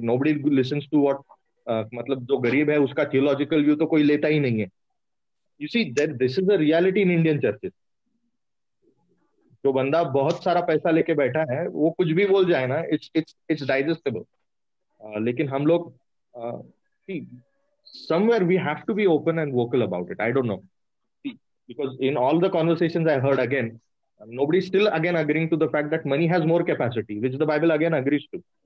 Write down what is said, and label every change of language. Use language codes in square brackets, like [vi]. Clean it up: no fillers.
[en] Nobody listens to what [hi] मतलब जो गरीब है उसका theological view तो कोई लेता ही नहीं है. [en] You see that this is the reality in Indian churches. [hi] जो बंदा बहुत सारा पैसा लेके बैठा है वो कुछ भी बोल जाए ना, [en] it's digestible. [hi] लेकिन हम लोग [en] see, somewhere we have to be open and vocal about it. I don't know. See, because in all the conversations I heard again, nobody's still again agreeing to the fact that money has more capacity, which the Bible again agrees to.